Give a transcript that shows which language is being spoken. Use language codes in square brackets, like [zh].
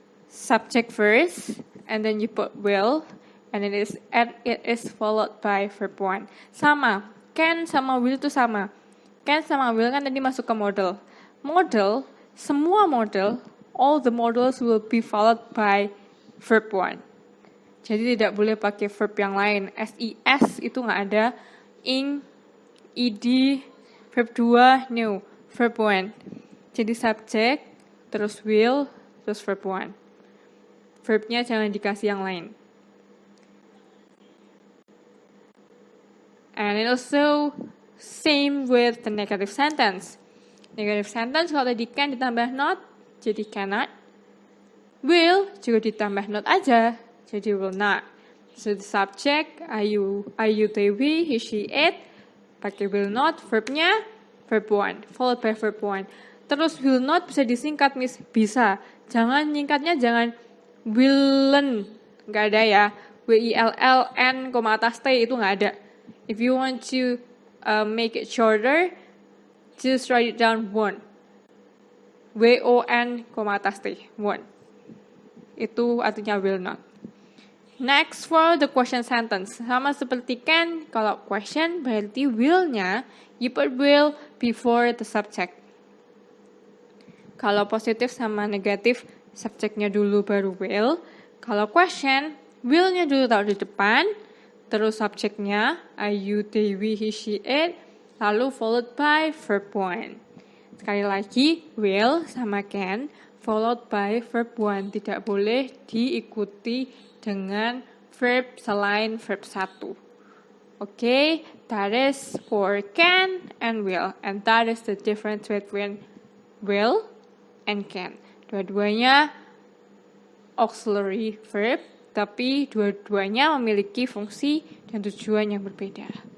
[en] Subject first, and then you put will, and it is followed by verb 1. [id] Sama, can sama will itu sama. Can sama will kan tadi masuk ke model. [en] Model, [id] semua model, [en] all the models will be followed by verb 1. [id] Jadi tidak boleh pakai verb yang lain. SIS itu nggak ada. Ing, ed, verb 2, no. Verb 1. Jadi subject, terus will, terus verb 1. Verbnya jangan dikasih yang lain. [en] And it also same with the negative sentence. [id] Negative sentence kalau tadi can ditambah not, jadi cannot. Will juga ditambah not aja, jadi will not. [en] So the subject, I, you, they, we, he, she, it, [id] pakai [en] will not, verbnya verb 1, followed by verb 1. [id] Terus will not bisa disingkat, Miss? Bisa. Jangan nyingkatnya, jangan willen, nggak ada ya. W-I-L-L-N, atas T, itu nggak ada. [en] If you want to make it shorter, just write it down won. [id] W-O-N, atas T, won. Itu artinya will not. [en] Next for the question sentence. [id] Sama seperti can, kalau question berarti will-nya, [en] you put will before the subject. [id] Kalau positif sama negatif, subjeknya dulu baru will. Kalau question, will-nya dulu taruh di depan, terus subjeknya, I, you, they, we, he, she, it, lalu [en] followed by verb 1. [id] Sekali lagi, will sama can, [en] followed by verb 1. [id] Tidak boleh diikuti dengan verb selain verb 1. [en] Okay, that is for can and will. And that is the difference between will and can. [id] Dua-duanya auxiliary verb, tapi dua-duanya memiliki fungsi dan tujuan yang berbeda.